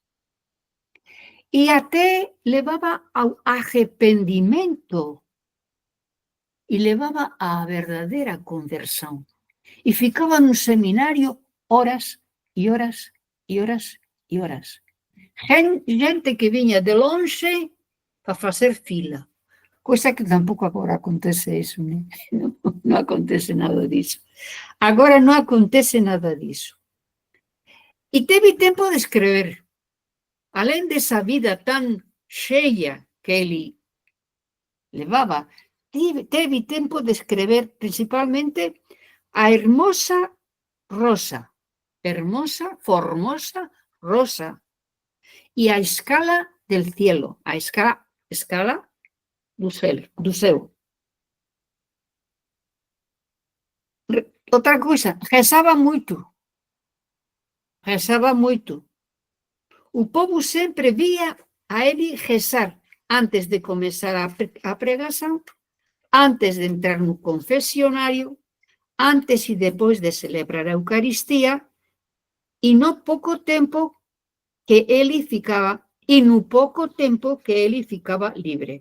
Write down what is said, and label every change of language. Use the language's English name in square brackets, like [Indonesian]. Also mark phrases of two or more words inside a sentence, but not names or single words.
[Galician] e até levaba ao arrependimento, e levaba á verdadeira conversión, e ficaba no seminario horas e horas e horas e horas. Gente que viña de lonxe para facer fila, [Portuguese] coisa que tampouco agora acontece eso, né? [Galician] Non acontece nada disso. Agora non acontece nada disso. [Portuguese] E teve tempo de escrever. [Galician] Alén desa vida tan cheia que ele levaba, teve tempo de escrever principalmente a hermosa Rosa, hermosa, formosa Rosa, e a escala [Spanish] del cielo, [Portuguese] a escala do céu. Outra coisa, [Galician] rezaba moito. O povo sempre vía a ele rezar antes de comezar a pregación, antes de entrar no confesionario, antes e depois de celebrar a Eucaristía, e no pouco tempo que ele ficaba libre.